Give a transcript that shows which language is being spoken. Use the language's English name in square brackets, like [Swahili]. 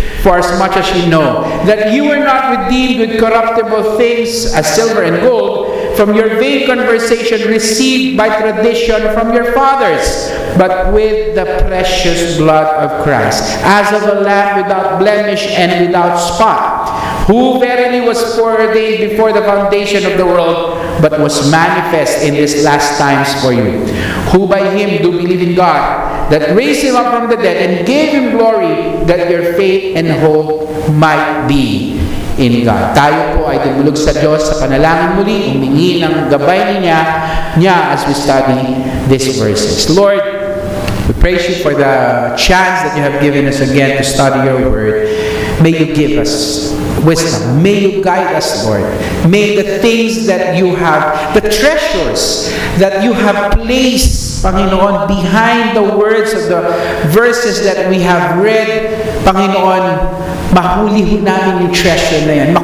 [English] For as much as you know that you were not redeemed with corruptible things as silver and gold, from your vain conversation received by tradition from your fathers, but with the precious blood of Christ, as of a lamb without blemish and without spot, who verily was foreordained before the foundation of the world, but was manifest in these last times for you, who by Him do believe in God, that raised Him up from the dead, and gave Him glory, that your faith and hope might be in God. [Filipino] Tayo po ay dumulog sa Diyos sa panalangin muli, humingi ng gabay niya [English] as we study these verses. Lord, we praise you for the chance that you have given us again to study your word. May you give us wisdom. May you guide us, Lord. May the things that you have, the treasures that you have placed, Panginoon, behind the words of the verses that we have read, Panginoon, [Filipino] mahuli ho namin yung treasure na yan.